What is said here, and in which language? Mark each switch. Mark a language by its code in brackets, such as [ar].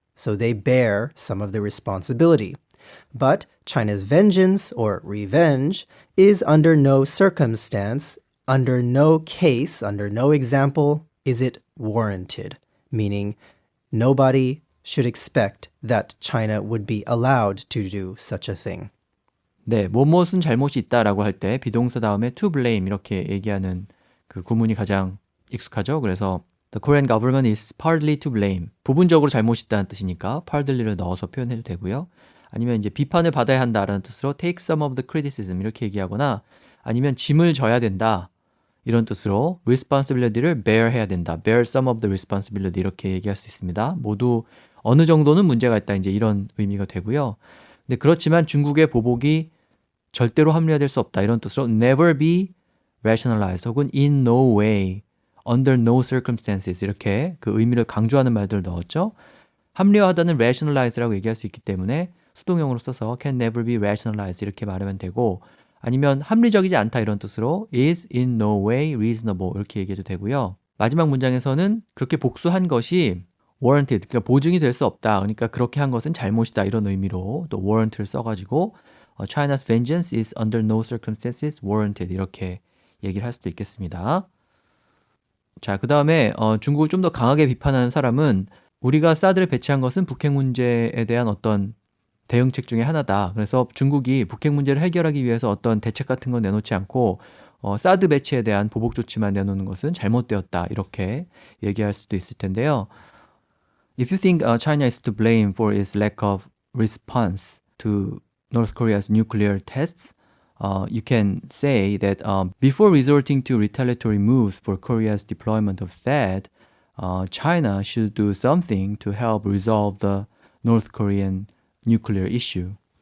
[en] So they bear some of the responsibility. But China's vengeance or revenge is under no circumstance, under no case, under no example is it warranted. Meaning nobody should expect that China would be allowed to do such a thing. [ko] 네, 무엇은 잘못이 있다라고 할 때 비동사 다음에 to blame 이렇게 얘기하는 그 구문이 가장 익숙하죠. [en] 그래서 the Korean government is partly to blame. [ko] 부분적으로 잘못이 있다는 뜻이니까 partly를 넣어서 표현해도 되고요. 아니면 이제 비판을 받아야 한다라는 뜻으로 take some of the criticism 이렇게 얘기하거나 아니면 짐을 져야 된다. 이런 뜻으로 responsibility를 bear 해야 된다. [en] bear some of the responsibility 이렇게 얘기할 수 있습니다. [ko] 모두 어느 정도는 문제가 있다. 이제 이런 의미가 되고요. 근데 그렇지만 중국의 보복이 절대로 합리화될 수 없다. 이런 뜻으로 never be rationalized 혹은 in no way, under no circumstances 이렇게 그 의미를 강조하는 말들을 넣었죠. 합리화하다는 rationalize라고 얘기할 수 있기 때문에 수동형으로 써서 can never be rationalized 이렇게 말하면 되고 아니면 합리적이지 않다 이런 뜻으로 is in no way reasonable 이렇게 얘기해도 되고요. 마지막 문장에서는 그렇게 복수한 것이 warranted, 그러니까 보증이 될 수 없다. 그러니까 그렇게 한 것은 잘못이다. 이런 의미로 또 warrant를 써가지고 China's vengeance is under no circumstances warranted 이렇게 얘기를 할 수도 있겠습니다. 자, 그 다음에 중국을 좀 더 강하게 비판하는 사람은 우리가 사드를 배치한 것은 북핵 문제에 대한 어떤 대응책 중에 하나다. 그래서 중국이 북핵 문제를 해결하기 위해서 어떤 대책 같은 건 내놓지 않고 사드 배치에 대한 보복 조치만 내놓는 것은 잘못되었다. 이렇게 얘기할 수도 있을 텐데요. [en] If you think China is to blame for its lack of response to North Korea's nuclear tests, you can say that before resorting to retaliatory moves for Korea's deployment of THAAD, China should do something to help resolve the North Korean nuclear issue.